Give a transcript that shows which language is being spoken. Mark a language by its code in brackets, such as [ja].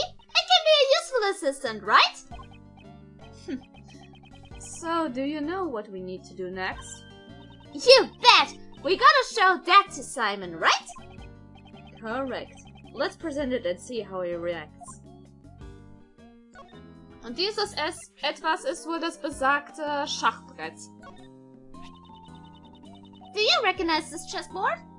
[en] I can be a useful assistant, right? So, do you know what we need to do next? You bet! We gotta show that to Simon, right? Correct. Let's present it and see how he reacts. [de] Und dieses etwas ist wohl das besagte Schachbrett. [en] Do you recognize this chessboard?